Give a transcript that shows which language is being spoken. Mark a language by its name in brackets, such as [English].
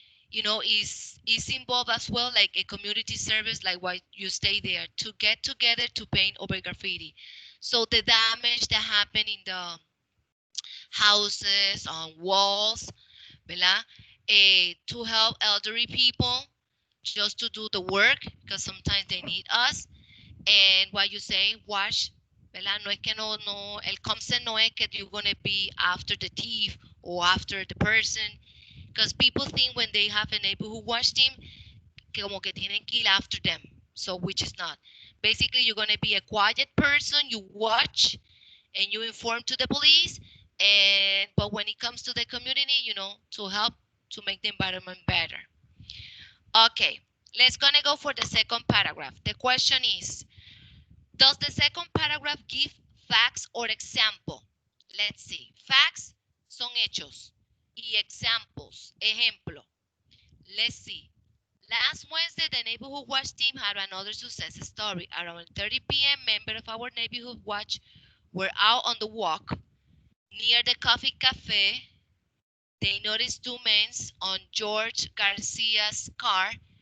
[English] You know, is involved as well, like a community service, like why you stay there to get together to paint over graffiti. So the damage that happen in the houses, on walls, [Spanish] ¿verdad? [English] To help elderly people just to do the work because sometimes they need us. And what you say, wash, [Spanish] ¿verdad? No es que no, el concept no es que [English] you're going to be after the thief or after the person. Because people think when they have a neighborhood watch team, [Spanish] que como que tienen que ir [English] after them. So, which is not. Basically, you're going to be a quiet person, you watch, and you inform to the police. But when it comes to the community, to help to make the environment better. Okay, let's gonna go for the second paragraph. The question is, does the second paragraph give facts or example? Let's see. [Spanish] Facts son hechos y examples, ejemplo. [English] Let's see. Last Wednesday, the neighborhood watch team had another success story. Around 30 p.m., members of our neighborhood watch were out on the walk. Near the coffee cafe, they noticed two men on George Garcia's car.